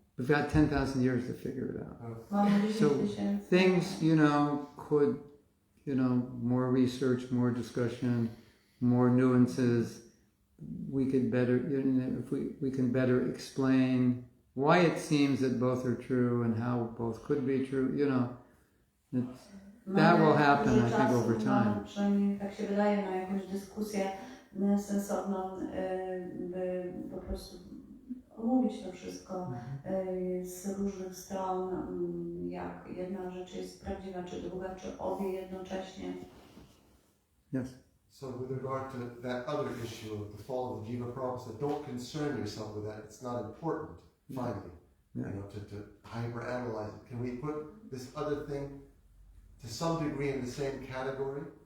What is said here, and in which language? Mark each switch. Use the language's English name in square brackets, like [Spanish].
[English] We've got 10,000 years to figure it out. So things, could, more research, more discussion, more nuances. We could better, if we can better explain why it seems that both are true and how both could be true, that will happen, I think, over time. [Polish] Przynajmniej tak się wydaje, na jakąś dyskusję sensowną, by po prostu omówić to wszystko z różnych stron, jak jedna rzecz jest prawdziwa, czy druga, czy obie jednocześnie. [English] Yes. So with regard to that other issue of the fall of the Jiva, Prabhupada said, don't concern yourself with that. It's not important, finally, Yeah. you know, to hyperanalyze it. Can we put this other thing to some degree in the same category?